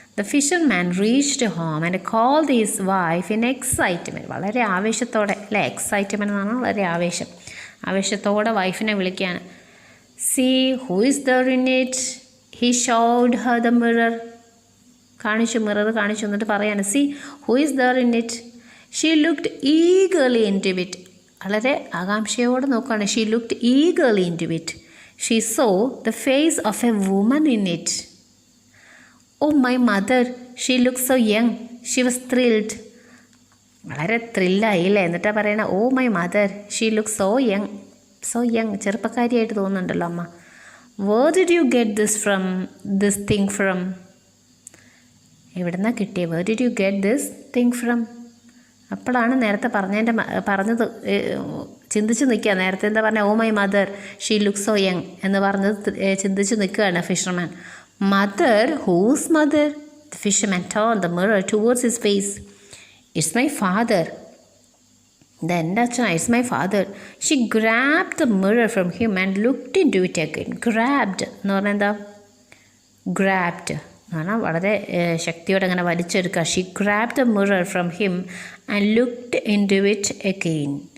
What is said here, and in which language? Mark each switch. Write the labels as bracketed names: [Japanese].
[English] The fisherman reached home and called his wife in excitement. [Malayalam] വളരെ ആവേശത്തോടെ അല്ലേ? Excitement എന്ന് പറഞ്ഞാൽ വളരെ ആവേശത്തോടെ വൈഫിനെ വിളിക്കുകയാണ്. [English] See who is there in it? He showed her the mirror. [Malayalam] Mirror കാണിച്ചു. എന്നിട്ട് പറയാണ്, [English] see who is there in it? She looked eagerly into it. [Malayalam] വളരെ ആകാംക്ഷയോടെ നോക്കുകയാണ്. [English] She looked eagerly into it. She saw the face of a woman in it. Oh, my mother, she looked so young. She was thrilled. [Malayalam] വളരെ ത്രില്ലായി അല്ലേ? എന്നിട്ടാണ് പറയണ, [English] oh my mother, she looked so young. [Malayalam] ചെറുപ്പക്കാരിയായിട്ട് തോന്നുന്നുണ്ടല്ലോ അമ്മ. [English] Where did you get this thing from? [Malayalam] എവിടുന്നാ കിട്ടിയത്? [English] Where did you get this thing from? [Malayalam] അപ്പോഴാണ് നേരത്തെ പറഞ്ഞത് ചിന്തിച്ച് നിൽക്കുക. നേരത്തെ എന്താ പറഞ്ഞത്? [English] oh my mother, she look so young [Malayalam] എന്ന് പറഞ്ഞത് ചിന്തിച്ച് നിൽക്കുകയാണ് fisherman. [English] Mother? Whose mother? The fisherman turned the mirror towards his face. It's my father. Then Dachana, it's my father. She grabbed the mirror from him and looked into it again. [Malayalam] Grabbed എന്ന് പറഞ്ഞാൽ എന്താ? Grabbed എന്ന് പറഞ്ഞാൽ വളരെ ശക്തിയോടെ അങ്ങനെ വലിച്ചെടുക്കുക. [English] She grabbed the mirror from him and looked into it again.